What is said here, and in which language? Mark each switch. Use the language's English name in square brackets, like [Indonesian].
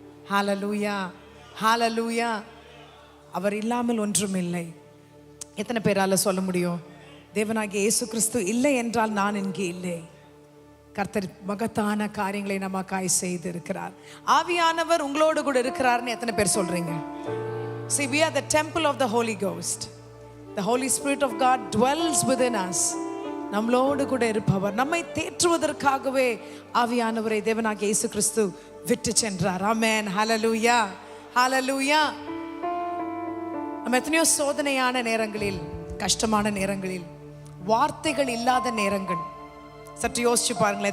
[Tamil] ஹல்லேலூயா, ஹல்லேலூயா. அவர் இல்லாமல் ஒன்றும் இல்லை. எத்தனை பேரால சொல்ல முடியும், தேவனாகிய இயேசு கிறிஸ்து இல்லை என்றால் நான் இங்கே இல்லை. கர்த்தர் மகத்தான காரியங்களை நமக்காய் செய்து இருக்கிறார். ஆவியானவர் உங்களோடு கூட இருக்கிறார்னு எத்தனை பேர் சொல்றீங்க? [English] See, we are the temple of the Holy Ghost. The Holy Spirit of God dwells within us. [Tamil] நம்மளோடு கூட இருப்பவர், நம்மை தேற்றுவதற்காகவே ஆவியானவரை தேவனாகிய இயேசு கிறிஸ்து விட்டு சென்றார். ஆமென், ஹல்லேலூயா, ஹல்லேலூயா. நம்ம எத்தனையோ சோதனையான நேரங்களில், கஷ்டமான நேரங்களில், வார்த்தைகள் இல்லாத நேரங்கள், சற்று யோசிச்சு பாருங்களேன்.